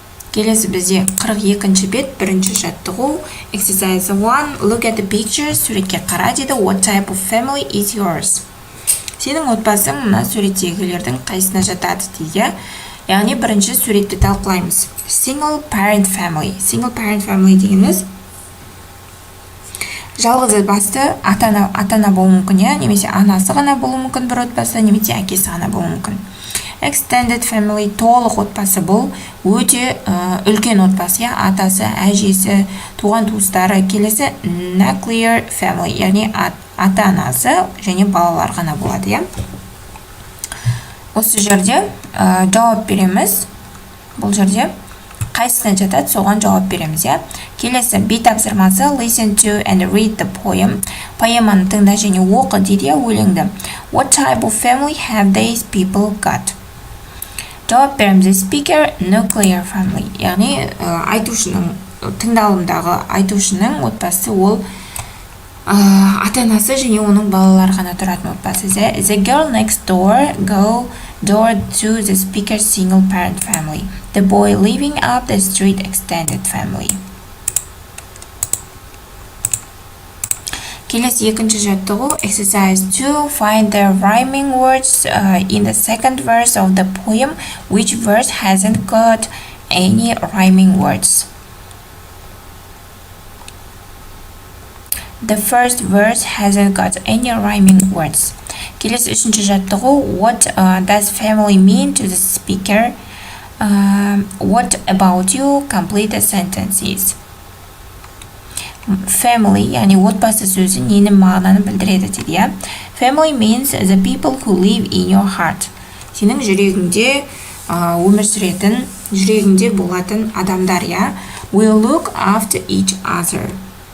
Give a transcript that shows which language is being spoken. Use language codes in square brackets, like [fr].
[kk] Келесі бізде 42-ші бет, 1-ші жаттығу, [en] exercise 1, look at the picture, [kk] суретке қара дейді, [en] what type of family is yours? [kk] Сенің отбасың мына суреттегілердің қайсына жатады дейді. Яғни бірінші суретті талқылаймыз. [en] Single parent family. Single parent family [kk] дегеніміз жалғыз басты ата-ана болуы мүмкін, немесе анасы ғана болуы мүмкін бір отбасы, немесе әкесі ғана болуы мүмкін. Extended family, толық отбасы бұл өте үлкен отбасы, атасы, әжесі, туған туыстары. Келесі nuclear family, яғни ата-анасы және балалар ғана болады. Осы жерде жауап береміз. Бұл жерде қайсысына жатады, соған жауап береміз. Келесі бет тапсырмасы [en] listen to and read the poem. [kk] Поэманы тыңда және оқы дейді, өлеңді. [en] What type of family have these people got? [kk] Жауап береміз. [en] The speaker nuclear family. [kk] Яғни айтушының, тыңдалымдағы айтушының отбасы ол ата-анасы және оның балалары ғана тұратын отбасы. [en] The girl next door go door to the speaker's single parent family. The boy living up the street extended family. [kk] Келесі 2-ші жаттығу, [en] exercise 2, find the rhyming words in the second verse of the poem. Which verse hasn't got any rhyming words? The first verse hasn't got any rhyming words. [kk] Келесі 3-ші жаттығу, [en] what does family mean to the speaker? What about you? Complete the sentences. [kk] Family, яғни отбасы сөзі нені мағынаны білдіреді дейді. [en] Family means the people who live in your heart. [kk] Сенің жүрегіңде өмір сүретін, жүрегіңде болатын адамдар. [en] We look after each other.